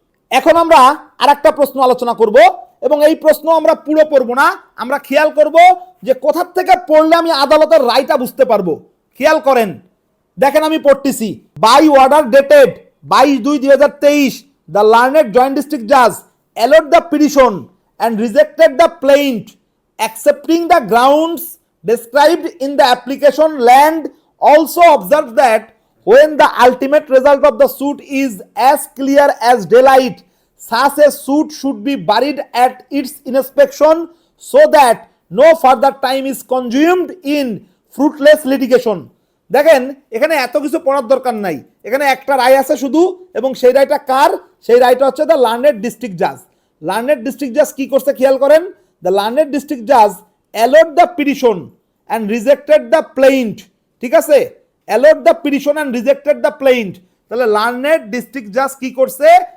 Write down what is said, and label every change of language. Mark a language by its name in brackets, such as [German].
[Bangla] এখন আমরা আরেকটা প্রশ্ন আলোচনা করব এবং এই প্রশ্ন আমরা পুরো পড়ব না, আমরা খেয়াল করব যে কোথা থেকে পড়লে আমি আদালতের রায়টা বুঝতে পারবো। খেয়াল করেন, দেখেন আমি পড়তেছি, [English] By order dated 22/2/2023 the learned joint district Jaaz allowed the petition and rejected the plaint accepting the grounds described in the application. Land also observes that when the ultimate result of the suit is as clear as daylight, such a suit should be buried at its inspection so that no further time is consumed in fruitless litigation. [Bangla] দেখেন এখানে এত কিছু পড়ার দরকার নাই, এখানে একটা রায় আছে শুধু, এবং সেই রায়টা কার? সেই রায়টা হচ্ছে [English] The learned district Jaaz. Learned district Jaaz [Bangla] কি করছে খেয়াল করেন, [English] The learned district Jaaz allowed the petition and rejected the প্লেইন্ট। [Bangla] ঠিক আছে, [English] Allowed the petition and rejected the প্লেইন্ট। [Bangla] তাহলে লার্নেড ডিস্ট্রিক্ট জাজ কি করছে?